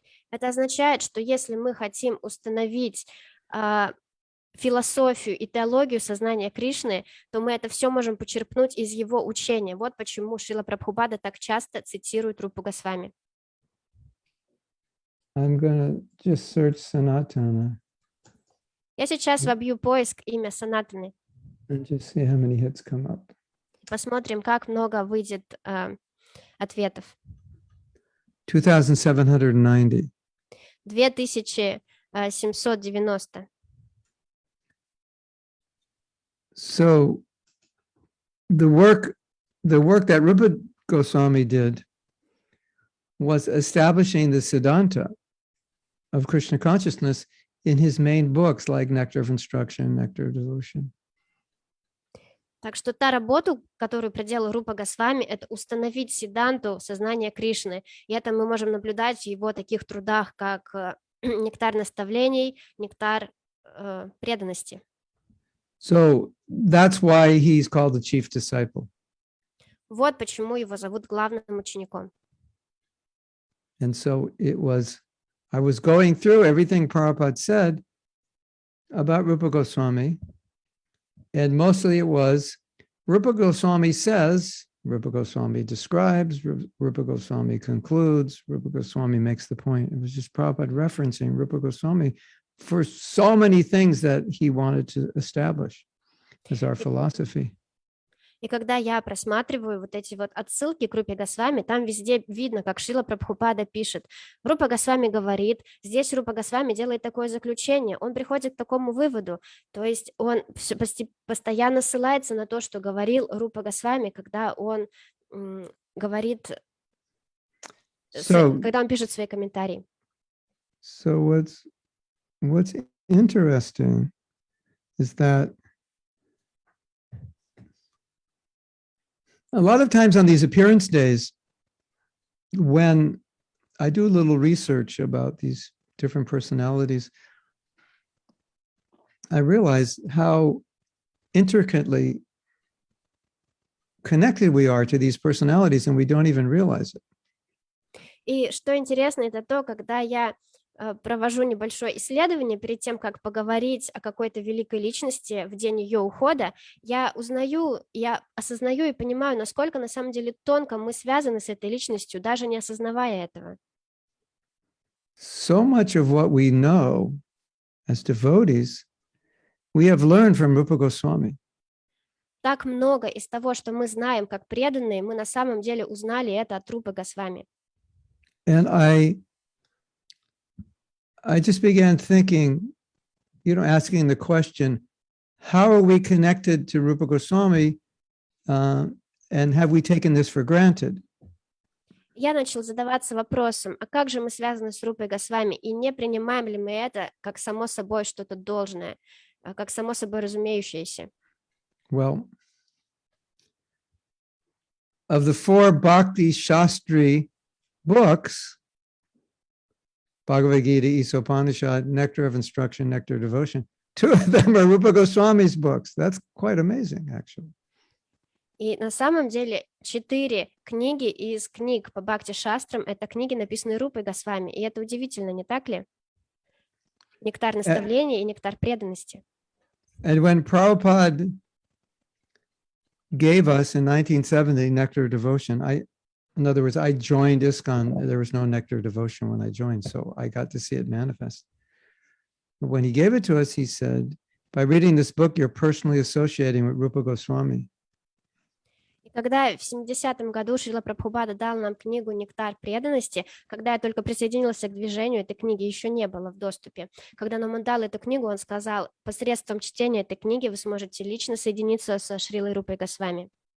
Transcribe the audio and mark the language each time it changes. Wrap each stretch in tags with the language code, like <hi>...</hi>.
<ru>Это означает, что если мы хотим установить философию и теологию сознания Кришны, то мы это все можем почерпнуть из его учения. Вот почему Шрила Прабхупада так часто цитирует Рупу Госвами.</ru> <en>I'm gonna just search Sanatana</en> <ru>Я сейчас вобью поиск имя Санатаны.</ru> <en>and just see how many hits come up.</en> <ru>Посмотрим, как много выйдет ответов.</ru> <en>2,790.</en> <ru>2790.</ru> <en>So the work that Rupa Goswami did was establishing the Siddhanta of Krishna consciousness in his main books like Nectar of Instruction, Nectar of Devotion.</en> <ru>Так что та работа, которую проделал Рупа Госвами, это установить сиддханту сознания Кришны. И это мы можем наблюдать в его таких трудах, как «Нектар наставлений», «Нектар преданности».</ru> <en>So that's why he's called the chief disciple.</en> <ru>Вот почему его зовут главным учеником.</ru> <en>And so I was going through everything Prabhupada said about Rupa Goswami, and mostly it was Rupa Goswami says, Rupa Goswami describes, Rupa Goswami concludes, Rupa Goswami makes the point. It was just Prabhupada referencing Rupa Goswami for so many things that he wanted to establish as our philosophy.</en> <ru>И когда я просматриваю вот эти вот отсылки к Рупе Госвами, там везде видно, как Шрила Прабхупада пишет. Рупа Госвами говорит, здесь Рупа Госвами делает такое заключение, он приходит к такому выводу. То есть он постоянно ссылается на то, что говорил Рупа Госвами, когда он говорит, когда он пишет свои комментарии.</ru> <en>So what's interesting is that a lot of times on these appearance days, when I do a little research about these different personalities, I realize how intricately connected we are to these personalities, and we don't even realize it.</en> <ru>И что интересно, это то, когда я провожу небольшое исследование перед тем, как поговорить о какой-то великой личности в день ее ухода, я узнаю, я осознаю и понимаю, насколько на самом деле тонко мы связаны с этой личностью, даже не осознавая этого.</ru> <en>So much of what we know as devotees, we have learned from Rupa Goswami.</en> <ru>Так много из того, что мы знаем как преданные, мы на самом деле узнали это от Рупы Госвами.</ru> <en>And I just began thinking, asking the question, how are we connected to Rupa Goswami, and have we taken this for granted?</en> <ru>Я начал задаваться вопросом, а как же мы связаны с Рупой Госвами, и не принимаем ли мы это как само собой что-то должное, как само собой разумеющееся?</ru> <en>Well, of the 4 Bhakti Shastri books, Bhagavad Gita, Isopanishad, Nectar of Instruction, Nectar of Devotion, 2 of them are Rupa Goswami's books. That's quite amazing, actually.</en> <ru>И на самом деле 4 книги из книг по Бхакти-шастрам — это книги, написанные Рупой Госвами, и это удивительно, не так ли? Нектар наставления и нектар преданности.</ru> <en>And when Prabhupada gave us in 1970 Nectar of Devotion, in other words, I joined ISKCON. There was no Nectar of Devotion when I joined, so I got to see it manifest. But when he gave it to us, he said, by reading this book, you're personally associating with Rupa Goswami.</en> <ru>И когда в 70-м году Шрила Прабхупада дал нам книгу «Нектар преданности», когда я только присоединился к движению, этой книги еще не было в доступе. Когда нам он дал эту книгу, он сказал, посредством чтения этой книги вы сможете лично соединиться со Шрилой Рупой Госвами.</ru>